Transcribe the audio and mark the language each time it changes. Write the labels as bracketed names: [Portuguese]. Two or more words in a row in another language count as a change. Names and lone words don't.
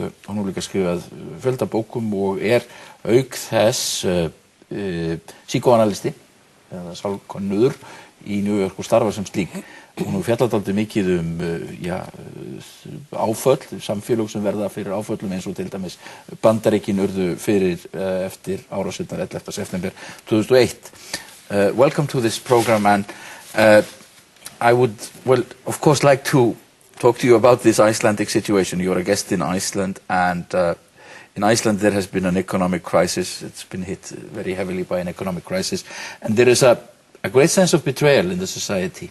[Icelandic] Hún hefur líka skrifað fjölda bókum og auk þess psykoanalisti eða sálkönnuður í New York og starfar sem slík. Hún hefur fjallað dálítið mikið áföll, samfélög sem verða fyrir áföllum eins og til dæmis Bandaríkin urðu fyrir eftir árásirnar 11. september 2001. [English] Welcome to this program, and I would, of course, like to talk to you about this Icelandic situation. You're a guest in Iceland, and in Iceland there has been an economic crisis. It's been hit very heavily by an economic crisis, and there is a great sense of betrayal in the society.